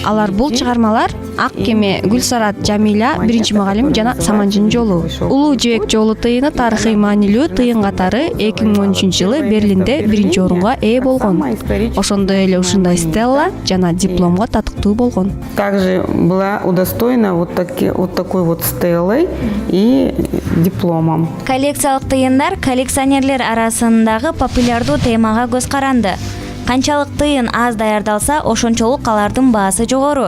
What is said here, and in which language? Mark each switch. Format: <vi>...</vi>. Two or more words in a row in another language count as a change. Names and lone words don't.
<ky>Алар бул чыгармалар Ак кеме, Гүлсарат, Жамиля, Биринчи мугалим жана Саманчынын жолу. Улуу жээк жолу тыйыны тарыхый маанилүү тыйын катары 2013-жылы Берлинде 1-орунга ээ болгон. Ошондой эле ушундай стелла жана дипломго татыктуу болгон.</ky> <ru>Также была удостоена вот такой вот стеллой и дипломом.</ru> <ky>Коллекциялык тыйындар коллекционерлер арасындагы популярдуу темага көз каранды. Канчалык тыйын аз даярдалса, ошончолук алардын баасы жогору.</ky>